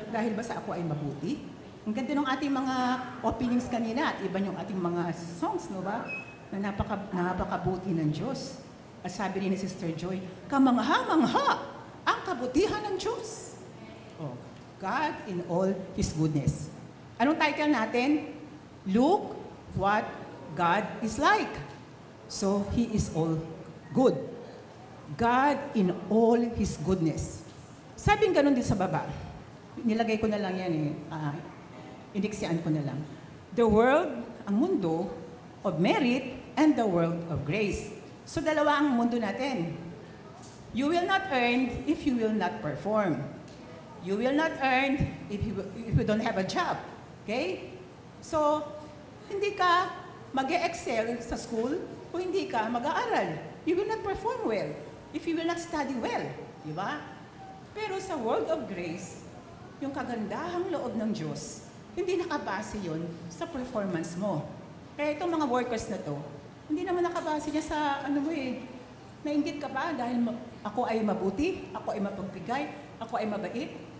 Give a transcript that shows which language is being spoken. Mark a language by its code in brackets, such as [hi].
[tl] Dahil ba sa ako ay mabuti? Ang ganda ng ating mga openings kanina at iba yung ating mga songs, no ba? Na napakabuti ng Diyos. At sabi rin ni Sister Joy, kamangha-mangha ang kabutihan ng Diyos. [en] Oh, God in all His goodness. [tl] Anong title natin? [en] Look what God is like. So, He is all good. God in all His goodness. [tl] Sabing ganun din sa baba. Nilagay ko na lang yan iniksian ko na lang. [en] The world, [tl] ang mundo [en] of merit, and the world of grace. [tl] So, dalawa ang mundo natin. [en] You will not earn if you will not perform. You will not earn if you don't have a job. Okay? [tl] So, hindi ka mag-excel sa school kung hindi ka mag-aaral. [en] You will not perform well if you will not study well. [tl] Di ba? Pero sa [en] world of grace, [tl] yung kagandahang loob ng Diyos, hindi nakabase yun sa performance mo. Kaya itong mga workers na to, hindi naman nakabase niya sa nainggit ka ba dahil ako ay mabuti, ako ay mapagbigay, ako ay mabait?